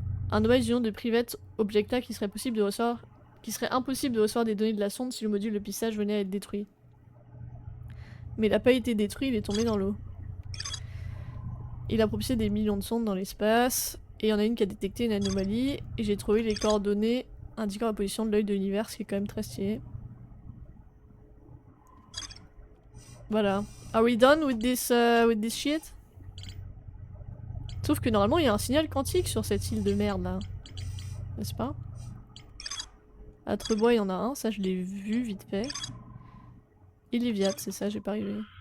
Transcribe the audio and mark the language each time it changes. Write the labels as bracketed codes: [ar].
[fr] Un nomade du nom de Private objecta qu'il serait impossible de recevoir des données de la sonde si le module de pissage venait à être détruit. Mais il n'a pas été détruit, il est tombé dans l'eau. Il a propulsé des millions de sondes dans l'espace, et il y en a une qui a détecté une anomalie, et j'ai trouvé les coordonnées indiquant la position de l'œil de l'univers, ce qui est quand même très stylé. Voilà. [en] Are we done with this shit? [fr] Sauf que normalement il y a un signal quantique sur cette île de merde là. N'est-ce pas? À Trebois il y en a un, ça je l'ai vu vite fait. Et Léviat, c'est ça, j'ai pas arrivé.